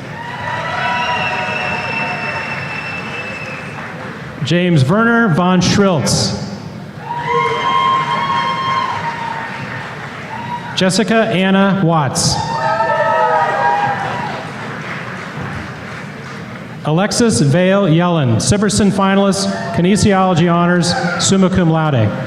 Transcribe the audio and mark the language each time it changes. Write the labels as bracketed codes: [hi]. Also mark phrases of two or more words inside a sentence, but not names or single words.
[en] James Werner von Schriltz. Jessica Anna Watts. Alexis Vale Yellen, Sibberson Finalist, Kinesiology Honors, [la] summa cum laude.